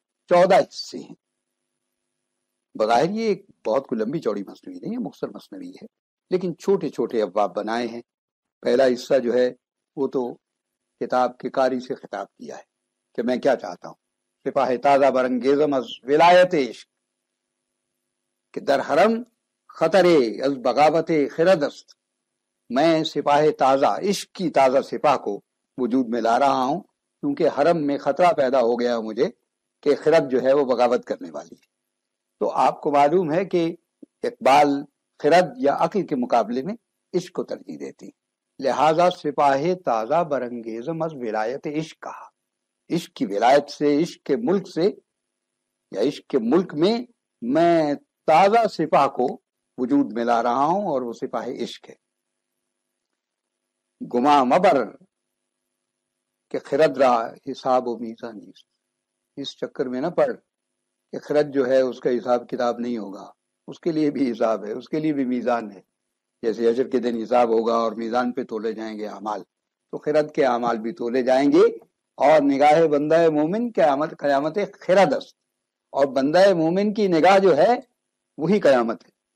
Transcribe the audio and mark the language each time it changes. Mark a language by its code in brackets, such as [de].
[ur] 14 حصے ہیں. بظاہر یہ ایک بہت کوئی لمبی چوڑی مثنوی نہیں ہے، مختصر مثنوی ہے، لیکن چھوٹے چھوٹے ابواب بنائے ہیں. پہلا حصہ جو ہے وہ تو کتاب کے قاری سے خطاب کیا ہے کہ میں کیا چاہتا ہوں. [fa] سپاہ تازہ برنگیزم از ولایت عشق کہ در حرم خطرے از بغاوت خرد است. [ur] میں سپاہ تازہ، عشق کی تازہ سپاہ کو وجود میں لا رہا ہوں، کیونکہ حرم میں خطرہ پیدا ہو گیا مجھے کہ خرد جو ہے وہ بغاوت کرنے والی ہے. تو آپ کو معلوم ہے کہ اقبال خرد یا عقل کے مقابلے میں عشق کو ترجیح دیتی، لہذا [fa] سپاہ تازہ برنگیزم از ولایت عشق [ur] کہا. عشق کی ولایت سے، عشق کے ملک سے یا عشق کے ملک میں تازہ سپاہ کو وجود میں لا رہا ہوں، اور وہ سپاہ عشق ہے. [fa] گما مبر کہ خرد را حساب و میزان نیست. [ur] اس چکر میں نہ پڑ کہ خرد جو ہے اس کا حساب کتاب نہیں ہوگا، اس کے لیے بھی حساب ہے، اس کے لیے بھی میزان ہے. جیسے حشر کے دن حساب ہوگا اور میزان پہ تولے جائیں گے اعمال، تو خرد کے اعمال بھی تولے جائیں گے. اور [fa] نگاہ بندہ مومن قیامت خرد است، [ur] اور بندہ مومن کی نگاہ جو ہے وہی قیامت ہے.